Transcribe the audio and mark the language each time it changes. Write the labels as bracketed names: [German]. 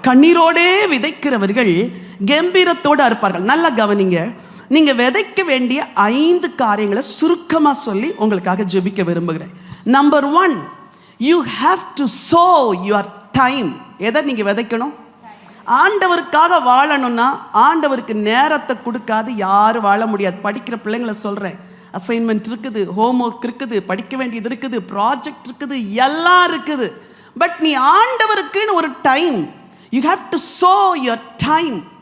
[Tamil] கண்ணீரோடே விதைக்கிறவர்கள் கம்பீரத்தோடு அறுப்பார்கள். நல்லா கவனிங்க. நீங்க விதைக்க வேண்டிய 5 காரியங்களை சுருக்கமா சொல்லி உங்களுக்காக ஜெபிக்க விரும்புகிறேன். [English] Number 1, you have to sow your time. [Tamil] எதை நீங்க விதைக்கணும்? ஆண்டவருக்காக வாழணும்னா ஆண்டவருக்கு நேரத்தை கொடுக்காது யாரும் வாழ முடியாது. படிக்கிற பிள்ளைங்களை சொல்றேன், அசைன்மெண்ட் இருக்குது, ஹோம்ஒர்க் இருக்குது, படிக்க வேண்டியது இருக்குது, ப்ராஜெக்ட் இருக்குது, எல்லாம் இருக்குது. பட் நீ ஆண்டவருக்குன்னு ஒரு time, [English] You have to sow your time.